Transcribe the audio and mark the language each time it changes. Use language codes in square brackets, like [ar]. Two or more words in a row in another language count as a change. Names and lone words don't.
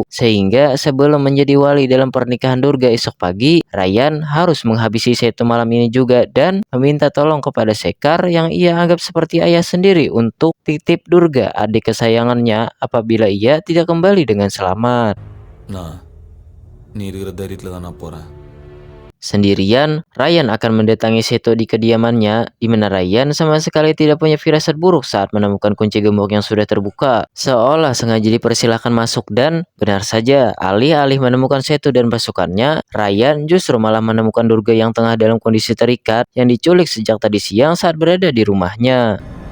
[id] Sehingga sebelum menjadi wali dalam pernikahan Durga esok pagi, Ryan harus menghabisi Seto malam ini juga dan meminta tolong kepada Sekar yang ia anggap seperti ayah sendiri untuk titip Durga, adik kesayangannya, apabila ia tidak kembali dengan selamat. [ta] நான் நீ இருக்கிற தைரியத்தில் தான் நான் போகிறேன். [id] Sendirian, Ryan akan mendatangi Seto di kediamannya, di mana Ryan sama sekali tidak punya firasat buruk saat menemukan kunci gembok yang sudah terbuka. Seolah sengaja dipersilahkan masuk dan benar saja, alih-alih menemukan Seto dan pasukannya, Ryan justru malah menemukan Durga yang tengah dalam kondisi terikat yang diculik sejak tadi siang saat berada di rumahnya.